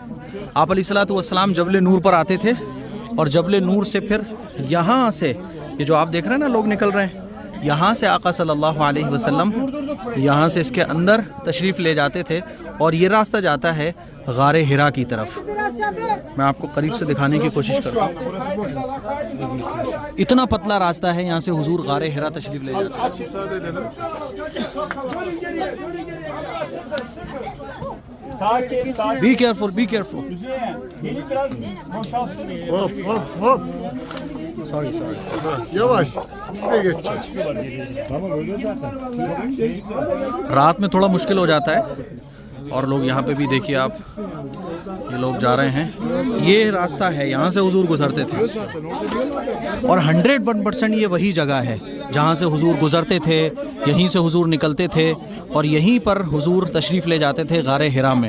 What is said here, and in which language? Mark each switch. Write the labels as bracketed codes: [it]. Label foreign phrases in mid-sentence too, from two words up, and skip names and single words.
[hi] आप [ar] عليه الصلاة والسلام [hi] जबल नूर पर आते थे, और जबल नूर से फिर यहाँ से, ये जो आप देख रहे हैं ना लोग निकल रहे हैं, यहाँ से आका [ar] صلى الله عليه وسلم [hi] यहाँ से इसके अंदर तशरीफ़ ले जाते थे, और ये रास्ता जाता है गारे हिरा की तरफ। मैं आपको करीब से दिखाने की कोशिश करूँ। इतना पतला रास्ता है, यहाँ से हुजूर गारे हिरा तशरीफ़ ले जाते हैं। [en] Be careful, be careful. Hop. Sorry. [tr] Yavaş. Biz de geçeceğiz. [hi] रात में थोड़ा मुश्किल हो जाता है, और लोग यहाँ पे भी देखिए आप, ये लोग जा रहे हैं। ये रास्ता है, यहाँ से हुजूर गुजरते थे, और 101% ये वही जगह है जहाँ से हुजूर गुजरते थे, यहीं से हुजूर निकलते थे, और यहीं पर हुजूर तशरीफ़ ले जाते थे गारे हिरा में।